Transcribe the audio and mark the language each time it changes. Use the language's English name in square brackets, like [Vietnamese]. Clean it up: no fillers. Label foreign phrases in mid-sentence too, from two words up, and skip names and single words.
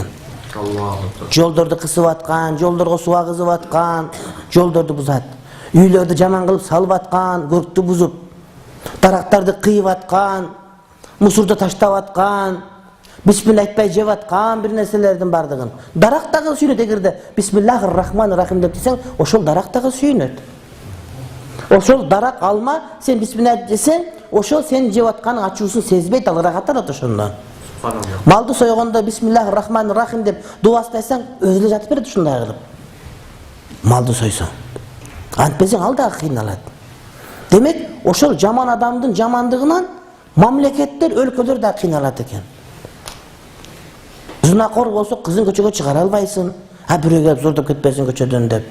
[Kyrgyz] Жолдорду кысып аткан, жолдорго суу агызып аткан, жолдорду бузат. Үйлөрдү жаман кылып салып аткан, көрктү бузуп, дарактарды кыйып аткан, мусурду таштап аткан, бисмилла айтпай жеп аткан бир нерселердин бардыгын. Дарак дагы сүйнөт, эгерде [Arabic] بسم الله الرحمن الرحيم [Kyrgyz] деп десең, ошол дарак дагы сүйнөт. Ошол дарак алма, сен бисмилла десең, ошол сен жеп атканын ачуусун сезбейт, ал рахат алат ошондон. Малды сойгондо [Arabic] بسم الله الرحمن الرحيم [Kyrgyz] деп дуасын айтсаң, өзү эле жатып берет ушундай кылып. Малды сойсоң. Антпесең ал дагы кыйналат. Демек, ошол жаман адамдын жамандыгынан мамлекеттер, өлкөлөр да кыйналат экен. Зунакор болсо кызын көчөгө чыгара албайсың, бирөөгө зордоп кетпесин көчөдөн деп.